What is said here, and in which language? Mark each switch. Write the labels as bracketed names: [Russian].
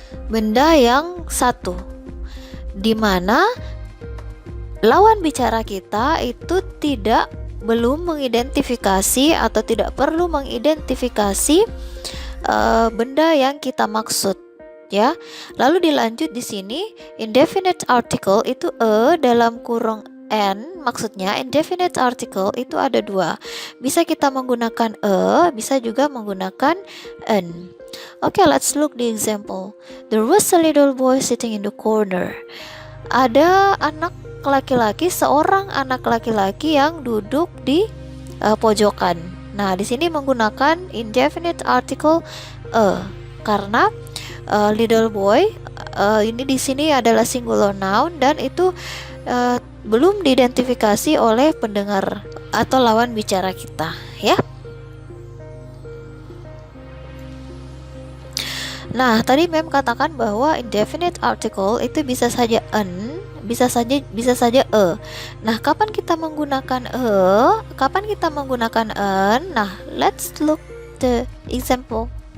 [Indonesian] benda yang satu, dimana lawan bicara kita itu belum mengidentifikasi atau tidak perlu mengidentifikasi benda yang kita maksud ya. Lalu dilanjut di sini indefinite article itu dalam kurung n, maksudnya indefinite article itu ada dua, bisa kita menggunakan bisa juga menggunakan n. [English] Okay, let's look the example. There was a little boy sitting in the corner. [Indonesian] Ada seorang anak laki-laki yang duduk di pojokan. Nah, di sini menggunakan indefinite article karena little boy ini di sini adalah singular noun dan itu belum diidentifikasi oleh pendengar atau lawan bicara kita ya. Nah, tadi Mem katakan bahwa indefinite article itu bisa saja an, bisa saja Nah, kapan kita menggunakan kapan kita menggunakan an? [English] Nah, let's look the example.